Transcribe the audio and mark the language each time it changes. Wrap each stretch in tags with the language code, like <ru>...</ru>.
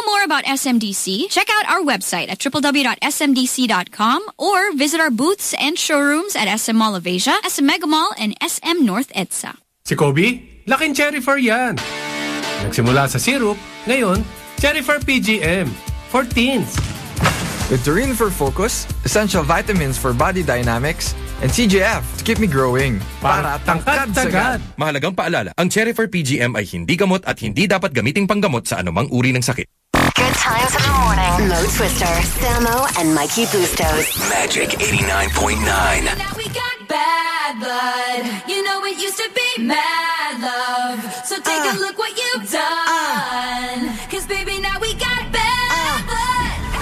<en>About SMDC, check out our website at www.smdc.com or visit our booths and showrooms at SM Mall of Asia, SM Mega Mall, and SM North EDSA.</en> <tl>Si Kobe, laking Cherifer yan. Nagsimula sa syrup, ngayon, Cherifer PGM, 14s.</tl> <en>With Taurine for Focus, essential vitamins for body dynamics, and CGF to keep me growing.</en> <tl>Para tangkad sagad. Mahalagang paalala, ang Cherifer PGM ay hindi gamot at hindi dapat gamiting panggamot sa anumang uri ng sakit.</tl> <en>Good times in the morning. Mo Twister, Sammo, and Mikey Bustos. Magic 89.9. Now we got bad blood. You know it used to be mad love. So take a look what you've done. 'Cause baby, now we got bad blood.</en>